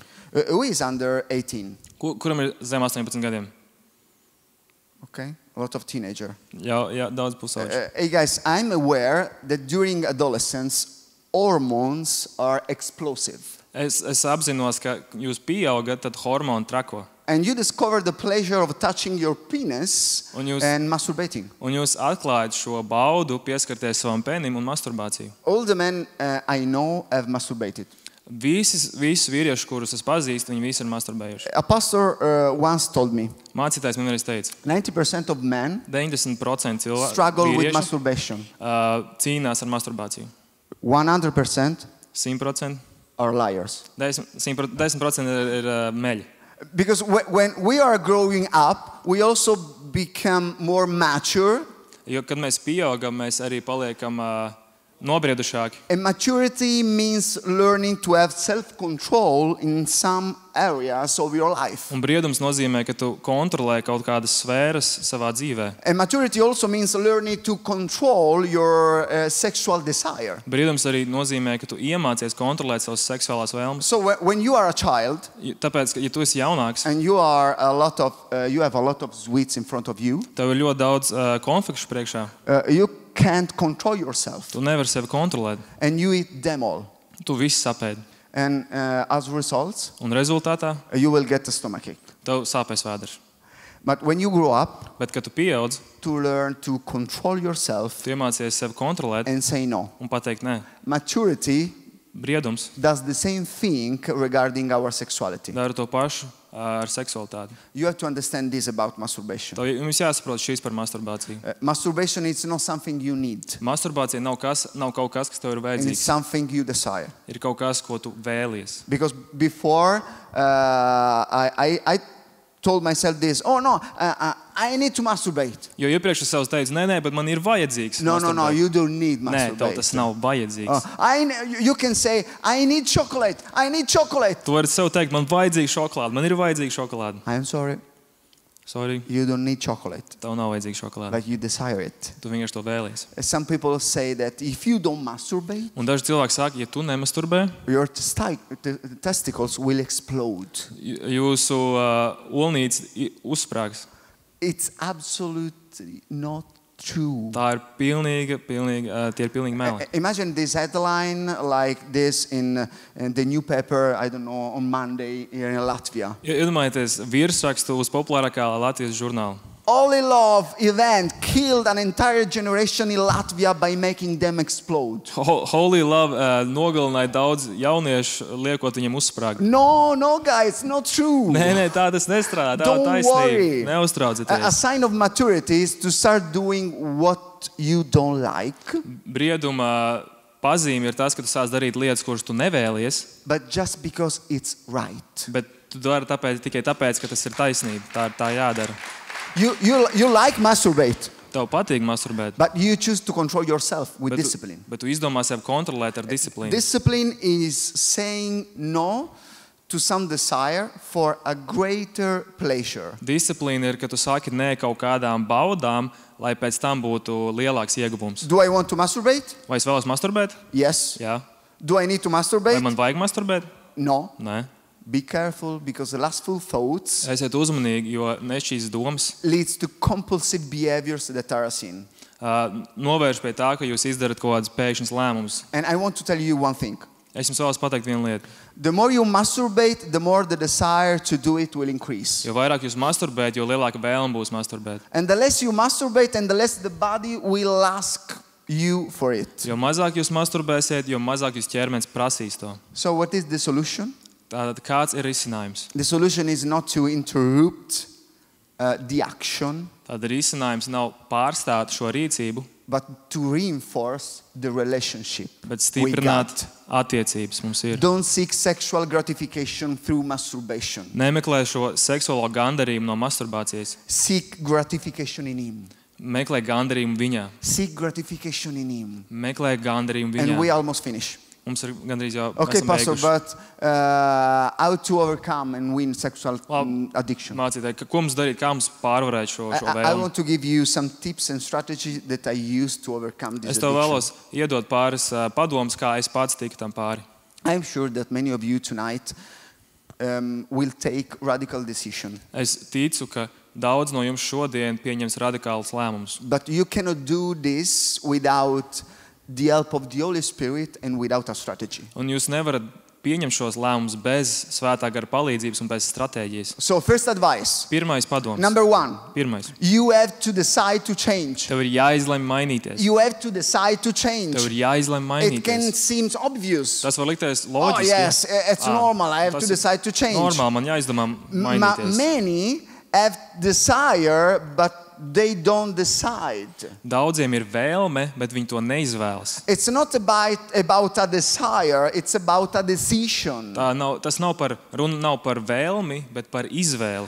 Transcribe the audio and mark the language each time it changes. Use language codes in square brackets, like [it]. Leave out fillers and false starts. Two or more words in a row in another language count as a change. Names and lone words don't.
[en] Who is under 18? [lv] Kuram ir zem 18 gadiem? [en] Okay, a lot of teenager. [lv] Jā, daudz pusauģu. [en] Hey guys, I'm aware that during adolescence, hormones are explosive. [lv] Es apzinos, ka jūs pieaugat, tad hormoni trako. [en] And you discover the pleasure of touching your penis [lv] Un jūs- [en] and masturbating. [lv] Un jūs atklājat šo baudu, pieskarties savam penim un masturbāciju. [en] All the men I know have masturbated. [lv] Visus vīriešus, kurus es pazīstu, viņi visi ir masturbējuši. [en] A pastor once told me [lv] Mācītājs man vienreiz teica, [en] 90% of men [lv] 90% [en] struggle with [lv] vīriešu [en] masturbation. [lv] cīnās ar masturbāciju. [en] 100% [lv] 100%. [en] are liars. [lv] 10% ir meļi. [en] Because when we are growing up, we also become more mature. [lv] Jo, kad mēs pieaugam, mēs arī paliekam nobriedušāki. [en] And maturity means learning to have self-control in some areas of your life. [lv] Un briedums nozīmē, ka tu kontrolē kaut kādas sfēras savā dzīvē. [en] And maturity also means learning to control your sexual desire. [lv] Briedums arī nozīmē, ka tu iemācies kontrolēt savas seksuālās vēlmes. [en] So when you are a child [lv] Tāpēc, ka, ja tu esi jaunāks, [en] and you have a lot of sweets in front of you, [lv] tev ir ļoti daudz konfekšu priekšā. [en] you can't control yourself, [lv] Tu nevari sevi kontrolēt. [en] and you eat them all. [lv] Tu visu sapēdi. [en] And as a result, [lv] Un rezultātā [en] you will get a stomachache. [lv] tev sāpēs vēders. [en] But when you grow up, [lv] Bet, kad tu pieaudz, [en] to learn to control yourself [lv] tu iemācies sevi kontrolēt [en] and say no. [lv] un pateikt nē. [en] Maturity [lv] briedums [en] does the same thing regarding our sexuality. [lv] dara to pašu ar seksualitāti. [en] You have to understand this about masturbation. [lv] To jums jāsaprot šīs par masturbāciju. [en] Masturbation is not something you need. [lv] Masturbācija nav kaut kas, kas tev ir [en] And it's [lv] vajadzīgs. [en] something you desire. [lv] Ir kaut kas, ko tu vēlies. [en] Because before I told myself this, oh no, I need to masturbate. [lv] Jo iepriekš es sev teicu, nē, bet man ir vajadzīgs. [en] No, [lv] masturbēt. [en] you don't need [lv] Nē, tev [en] masturbate. [lv] tas nav vajadzīgs. [en] You can say, I need chocolate. I need chocolate. [lv] Tu vari sev teikt, man vajadzīga šokolāde, man ir vajadzīga šokolāde. [en] I am sorry, [lv] Sorry, [en] you don't need chocolate, [lv] tev nav vajadzīga šokolāde. [en] but you desire it. [lv] Tu vienkārši to vēlies. [en] Some people say that if you don't masturbate, [lv] Un daži cilvēki saka, ja tu nemasturbē, [en] your testicles will explode. [lv] jūsu olnīca uzsprāgs. [en] It's absolutely not true. [lv] Tā ir tie ir pilnīgi meli. [en] Imagine this headline like this in the newspaper, I don't know, on Monday here in Latvia. [lv] Iedomājieties virsrakstu uz populārākā Latvijas žurnāla. [en] Holy Love event killed an entire generation in Latvia by making them explode. [lv] Holy Love nogalināja daudz jauniešu, liekot viņiem uzsprāgt. [en] No, guys, not true. [lv] Nē, tā tas nestrādā. Tā [en] Don't [lv] ir taisnība. [en] worry. A [lv] Neuztraucieties. [en] sign of maturity is to start doing what you don't like, [lv] Brieduma pazīme ir tas, ka tu sāc darīt lietas, kuras tu nevēlies, [en] but just because it's right. [lv] bet tu dari tikai tāpēc, ka tas ir taisnība. Tā jādara. [en] You like masturbate, [lv] Tev patīk masturbēt, [en] but you choose to control yourself with [lv] bet [en] discipline. [lv] tu izdomā sev kontrolēt ar disciplīnu. [en] Discipline is saying no to some desire for a greater pleasure. [lv] Disciplīna ir, ka tu saki nē kaut kādām baudām, lai pēc tam būtu lielāks ieguvums. [en] Do I want to masturbate? [lv] Vai es vēlos masturbēt? [en] Yes. [lv] Jā. [en] Do I need to [lv] Vai [en] masturbate? [lv] man vajag masturbēt? [en] No. [lv] Nē. [en] Be careful because the lustful thoughts [lv] Esiet uzmanīgi, jo šīs domas [en] leads to compulsive behaviors that are a sin. [lv] novērš pie tā, ka jūs izdarat kaut kādus pēkšņus lēmumus. [en] And I want to tell you one thing. [lv] Es jums vēlos pateikt vienu lietu. [en] The more you masturbate, the more the desire to do it will increase. [lv] Jo vairāk jūs masturbējat, jo lielāka vēlme būs masturbēt. [en] And the less you masturbate and the less the body will ask you for it. [lv] Jo mazāk jūs masturbēsiet, jo mazāk jūs ķermenis prasīs to. [en] So what is the solution? [lv] Tātad kāds ir risinājums? [en] The solution is not to interrupt the action, [lv] Tātad risinājums nav pārstāt šo rīcību, [en] but to reinforce the relationship [lv] bet [en] we [lv] stiprināt [en] got. [lv] attiecības mums ir. [en] Don't seek sexual gratification through masturbation. [lv] Nemeklē šo seksuālo gandarījumu no masturbācijas. [en] Seek gratification in Him. [lv] Meklē gandarījumu viņā. [en] Seek gratification in Him. [lv] Meklē gandarījumu [en] And we [lv] viņā. [en] almost finish. [lv] Mums ir gandrīz jau [en] Okay, [lv] esam [en] Pastor, [lv] beiguši. [en] but how to overcome and win sexual addiction? [lv] Mācītāji, ko mums darīt, kā mums pārvarēt šo [en] I [lv] vēlmi? [en] want to give you some tips and strategies that I use to overcome this [lv] Es tev [en] addiction. [lv] vēlos iedot pāris padomus, kā es pats tiku tam pāri. [en] I'm sure that many of you tonight will take radical decision. [lv] Es ticu, ka daudz no jums šodien pieņems radikālus lēmumus. [en] But you cannot do this without the help of the Holy Spirit and without a strategy. [lv] Un jūs nevarat pieņemt šos lēmumus bez svētā gara palīdzības un bez stratēģijas. [en] So first advice. [lv] Pirmais padoms. [en] Number one, [lv] Pirmais. [en] you have to decide to change. [lv] Tev ir jāizlemj mainīties. [en] You have to decide to change. [lv] Tev ir jāizlemj [en] It can [lv] mainīties. [en] seem obvious. [lv] Tas var likties [en] Oh [lv] loģiski. [en] yes, it's normal. I have [lv] tas [en] to [lv] ir [en] decide to change. [lv] Normāli, man jāizdomā mainīties. [en] Many have desire, but they don't decide. [lv] Daudziem ir vēlme, bet viņi to neizvēlas. [en] It's not about a desire, it's about a decision. [lv] Runa nav par vēlmi, bet par izvēli.